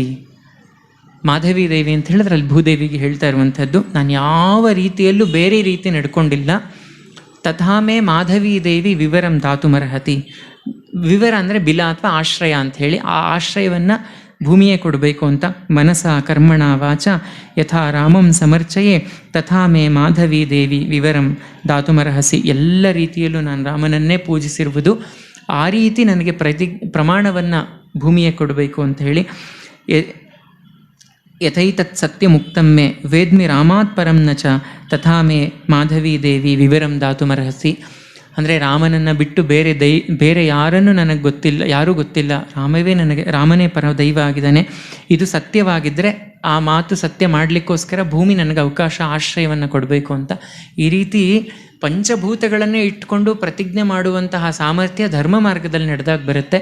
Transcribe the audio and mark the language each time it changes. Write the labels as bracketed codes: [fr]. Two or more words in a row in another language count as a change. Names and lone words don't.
[kn] ಮಾಧವಿ ದೇವಿ ಅಂತ ಹೇಳಿದ್ರೆ ಅಲ್ಲಿ ಭೂದೇವಿಗೆ ಹೇಳ್ತಾ ಇರುವಂಥದ್ದು, ನಾನು ಯಾವ ರೀತಿಯಲ್ಲೂ ಬೇರೆ ರೀತಿ ನಡ್ಕೊಂಡಿಲ್ಲ. [sa] ತಥಾ ಮೇ ಮಾಧವಿ ದೇವಿ ವಿವರಂ ದಾತುಮರ್ಹತಿ. [kn] ವಿವರ ಅಂದರೆ ಬಿಲ ಅಥವಾ ಆಶ್ರಯ ಅಂತ ಹೇಳಿ, ಆ ಆಶ್ರಯವನ್ನು ಭೂಮಿಯೇ ಕೊಡಬೇಕು ಅಂತ. [sa] ಮನಸ ಕರ್ಮಣ ವಾಚ ಯಥಾ ರಾಮಂ ಸಮರ್ಚಯೇ ತಥಾ ಮೇ ಮಾಧವಿ ದೇವಿ ವಿವರಂ ದಾತುಮರ್ಹಸಿ. [kn] ಎಲ್ಲ ರೀತಿಯಲ್ಲೂ ನಾನು ರಾಮನನ್ನೇ ಪೂಜಿಸಿರುವುದು, ಆ ರೀತಿ ನನಗೆ ಪ್ರಮಾಣವನ್ನು ಭೂಮಿಯೇ ಕೊಡಬೇಕು ಅಂತ ಹೇಳಿ. [sa] ಯಥೈತತ್ ಸತ್ಯಮುಕ್ತಮ್ಮೆ ವೇದ್ಮಿ ರಾಮಾತ್ ಪರಂ ನ ಚ ತಥಾ ಮೇ ಮಾಧವಿ ದೇವಿ ವಿವರಂ ದಾತುಮರ್ಹಸಿ. [kn] ಅಂದರೆ ರಾಮನನ್ನು ಬಿಟ್ಟು ಬೇರೆ ಯಾರನ್ನು ನನಗೆ ಗೊತ್ತಿಲ್ಲ, ಯಾರೂ ಗೊತ್ತಿಲ್ಲ, ರಾಮನೇ ಪರ ದೈವ ಆಗಿದ್ದಾನೆ. ಇದು ಸತ್ಯವಾಗಿದ್ದರೆ ಆ ಮಾತು ಸತ್ಯ ಮಾಡಲಿಕ್ಕೋಸ್ಕರ ಭೂಮಿ ನನಗೆ ಅವಕಾಶ, ಆಶ್ರಯವನ್ನು ಕೊಡಬೇಕು ಅಂತ. ಈ ರೀತಿ ಪಂಚಭೂತಗಳನ್ನೇ ಇಟ್ಕೊಂಡು ಪ್ರತಿಜ್ಞೆ ಮಾಡುವಂತಹ ಸಾಮರ್ಥ್ಯ ಧರ್ಮ ಮಾರ್ಗದಲ್ಲಿ ನಡೆದಾಗ ಬರುತ್ತೆ.